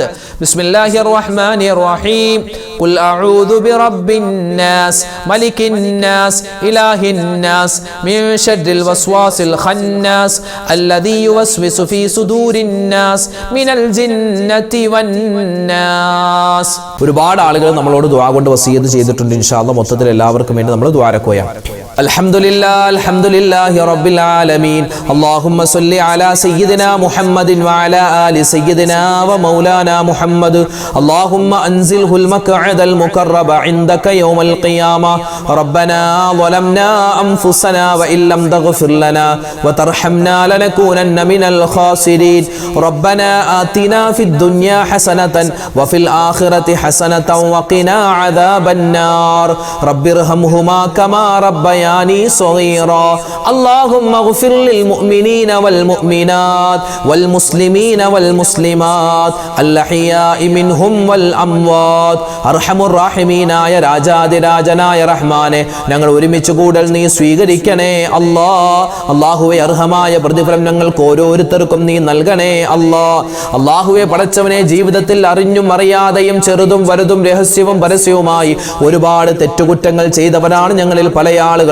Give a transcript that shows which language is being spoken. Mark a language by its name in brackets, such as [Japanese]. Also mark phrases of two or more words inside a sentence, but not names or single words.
[Arabic] بسم الله الرحمن الرحيم. قل أعوذ برب الناس ملك الناس إله الناس من شر الوسواس الخناس الذي يوسوس في صدور الناس من الجنة والناس. [Malayalam] ഒരുപാട് ആളുകൾ നമ്മളോട് ദുആ കൊണ്ട് വസിയത്ത് ചെയ്തിട്ടുണ്ട്. [Arabic] إن شاء الله [Malayalam] മൊത്തത്തിൽ എല്ലാവർക്കും വേണ്ടി നമ്മൾ ദുആ രക്കുകയാണ്. [Arabic] الحمد لله رب العالمين. اللهم صل على سيدنا محمد وعلى آل سيدنا ومولانا محمد. اللهم أنزله المقعد المقرب عندك يوم القيامة. ربنا ظلمنا أنفسنا وإن لم تغفر لنا وترحمنا لنكونن من الخاسرين. ربنا آتنا في الدنيا حسنة وفي الآخرة حسنة وقنا عذاب النار. رب ارحمهما كما ربياني صغيرا. اللهم اغفر للمؤمنين والمؤمنات والمسلمين والمسلمات الأحياء منهم والأموات. أرحم الراحمين [Malayalam] രാജാതിരാജനായ റഹ്മാനെ, ഞങ്ങൾ ഒരുമിച്ച് കൂടൽ നീ സ്വീകരിക്കണേ അല്ലാ. അല്ലാഹുവേ, അർഹമായ പ്രതിഫലം ഞങ്ങൾക്ക് ഓരോരുത്തർക്കും നീ നൽകണേ അല്ലാ. അല്ലാഹുവേ, പടച്ചവനെ, ജീവിതത്തിൽ അറിഞ്ഞും അറിയാതെയും ചെറുതും വലുതും രഹസ്യവും പരസ്യവുമായി ഒരുപാട് തെറ്റുകുറ്റങ്ങൾ ചെയ്തവരാണ് ഞങ്ങളിൽ പല ആളുകളും.